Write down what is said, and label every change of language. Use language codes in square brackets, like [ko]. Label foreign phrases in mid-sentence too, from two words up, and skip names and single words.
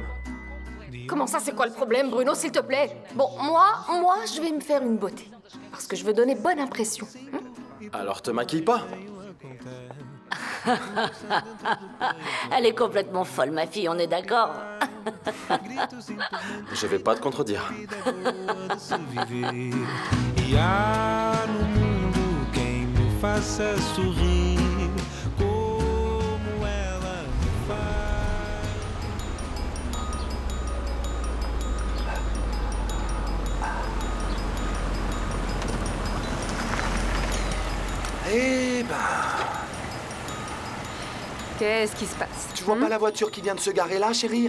[fr] Comment ça, c'est quoi le problème, Bruno, s'il te plaît? Bon, moi, je vais me faire une beauté. Parce que je veux donner bonne impression. Alors te maquille pas. Elle est complètement folle, ma fille, on est d'accord? Je vais pas te contredire. [pt] E há no mundo quem me faça sorrir como ela me faz. [fr] Eh ben, Qu'est-ce qui se passe? tu vois pas la voiture qui vient de se garer là, chérie?